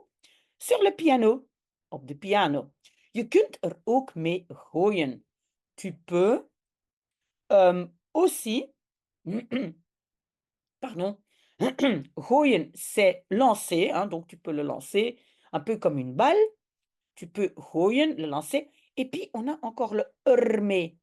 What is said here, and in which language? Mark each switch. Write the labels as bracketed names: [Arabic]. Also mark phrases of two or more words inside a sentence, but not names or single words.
[French] Sur le piano, [Dutch] op de piano. Je kunt er ook mee gooien. [French] Tu peux aussi, pardon, gooien, c'est lancer, hein, donc tu peux le lancer un peu comme une balle. Tu peux gooien, le lancer. Et puis, on a encore le ermee.